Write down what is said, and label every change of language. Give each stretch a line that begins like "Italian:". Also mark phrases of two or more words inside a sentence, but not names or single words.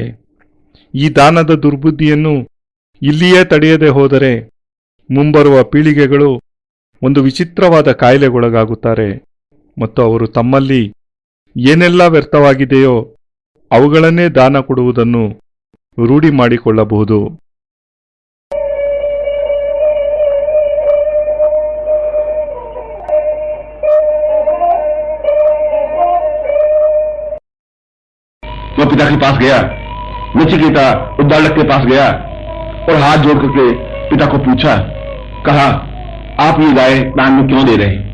Kannada: ಈ ದಾನದ ದುರ್ಬುದ್ಧಿಯನ್ನು ಇಲ್ಲಿಯೇ ತಡೆಯದೆ ಹೋದರೆ ಮುಂಬರುವ ಪೀಳಿಗೆಗಳು ಒಂದು ವಿಚಿತ್ರವಾದ ಕಾಯಿಲೆಗೊಳಗಾಗುತ್ತಾರೆ ಮತ್ತು ಅವರು ತಮ್ಮಲ್ಲಿ ಏನೆಲ್ಲ ವ್ಯರ್ಥವಾಗಿದೆಯೋ ಅವುಗಳನ್ನೇ ದಾನ ಕೊಡುವುದನ್ನು ರೂಢಿ ಮಾಡಿಕೊಳ್ಳಬಹುದು.
Hindi: वो पिता के पास गया। नचिकेता उद्दालक के पास गया और हाथ जोड़ करके पिता को पूछा, कहा, आप ये गाय दान में क्यों दे रहे हैं?